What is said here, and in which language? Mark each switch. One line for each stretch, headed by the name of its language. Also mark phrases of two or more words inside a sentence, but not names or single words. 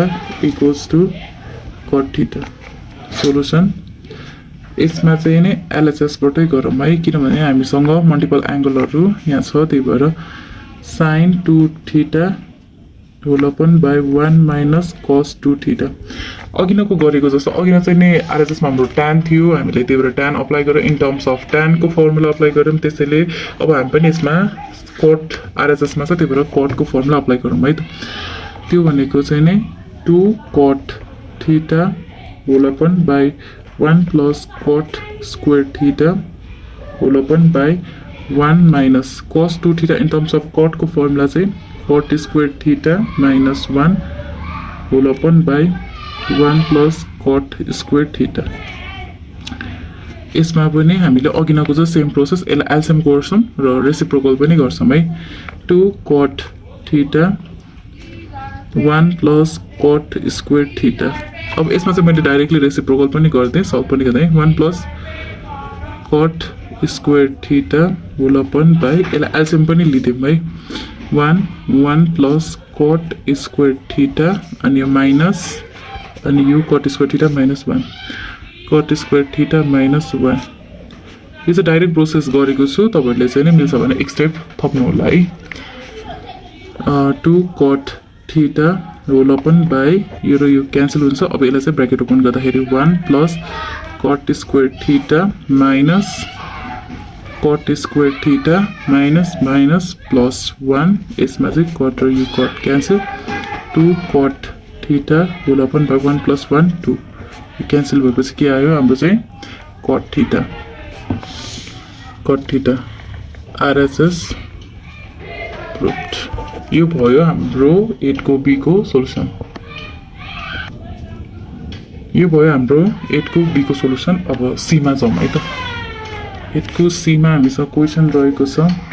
English: equals to cot theta solution
Nepali: यसमा चाहिँ नि एलएचएस बाटै गरौँ है किनभने हामीसँग
English: multiple angleहरु
Nepali: यहाँ छ त्यही भएर
English: sin 2 theta whole upon by 1 minus cos 2 theta
Nepali: अघिनको गरेको जस्तो अघिन चाहिँ नि आरएचएस मा हाम्रो tan थियो हामीले त्यही भएर
English: tan apply
Nepali: गरेर
English: in terms of
Nepali: tan को
English: formula apply
Nepali: गर्यौं त्यसैले अब हामी पनि यसमा
English: cot RHS
Nepali: मा छ त्यही भएर cot को
English: formula apply
Nepali: गरौँ है त त्यो भनेको चाहिँ नि
English: 2 cot theta whole upon by 1 plus cot square theta whole upon by 1 minus cos 2 theta in terms of cot
Nepali: को फर्मुला चाहिँ
English: cot square theta minus 1 whole upon by 1 plus cot square theta
Nepali: यसमा पनि हामीले अघिनको जस्तो
English: same process
Nepali: यसलाई एलसीएम गर्छौं र रेसिप्रोकल पनि गर्छौं है
English: 2 cot theta 1 plus cot square theta
Nepali: अब यसमा चाहिँ मैले
English: directly reciprocal
Nepali: पनि गर्दै सल्भ पनि गर्दै
English: 1 plus cot square theta whole upon by
Nepali: यसलाई एलसीएम पनि लिदिम है
English: 1 plus cot square theta
Nepali: अनि यो माइनस अनि यो
English: cot square theta minus 1 cot square theta minus 1
Nepali: यो चाहिँ
English: direct process
Nepali: गरेको छु तपाईहरुले चाहिँ नि मिल्छ भने एक स्टेप थप्नु होला है
English: 2 cot theta whole upon by
Nepali: यो र यो क्यान्सल हुन्छ अब यसलाई चाहिँ
English: bracket open
Nepali: गर्दाखेरि
English: 1 plus cot square theta minus cot square theta minus minus plus 1
Nepali: यसमा चाहिँ cot र यो
English: cot cancel 2 cot theta whole upon by 1 plus 1 2
Nepali: यो क्यान्सल भएपछि के आयो हाम्रो चाहिँ cot
English: theta RHS proved
Nepali: यो भयो हाम्रो 8 को B को सोलुसन यो भयो हाम्रो 8 को B को सोलुसन अब C मा जाउँ है त 8 को C मा हामीसँग क्वेशन रहेको छ